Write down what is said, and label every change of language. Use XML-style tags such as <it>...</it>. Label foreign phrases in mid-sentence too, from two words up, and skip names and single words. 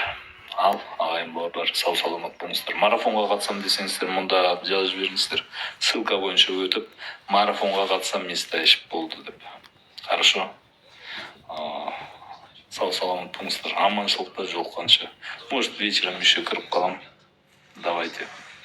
<kk>Ал, ағайын бауырлар, сау саламат болыңыздар. Марафонға қатысам десеңіздер, мұнда жазып жіберіңіздер. Ссылка бойынша өтіп, марафонға қатысам, места ішіп болды деп.</kk> <ru>Хорошо.</ru> <kk>Сау саламат болыңыздар. Аманшылықта жолыққанша.</kk> <ru>Может, вечером еще</ru> <kk>кіріп қалам.</kk> <ru>Давайте.</ru>